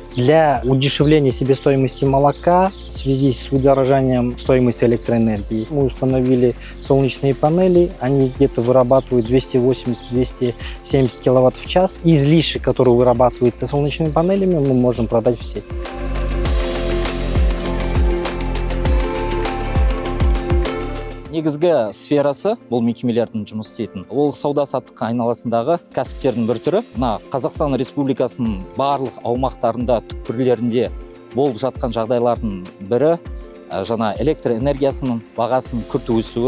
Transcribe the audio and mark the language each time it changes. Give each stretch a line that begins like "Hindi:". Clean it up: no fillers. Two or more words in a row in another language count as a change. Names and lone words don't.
Russian: Для удешевления себестоимости молока в связи с удорожанием стоимости электроэнергии мы установили солнечные панели, они где-то вырабатывают 280-270 киловатт в час. Излишек, который вырабатывается солнечными панелями, мы можем продать в сеть.
Kazakh: Негізгі сферасы бұл мекемелердің жұмыс істейтін. Ол сауда-саттық айналасындағы кәсіптердің бір түрі. Қазақстан Республикасының барлық аумақтарында, түкпірлерінде болып жатқан жағдайлардың бірі жаңа электр энергиясының бағасының күрт өсуі.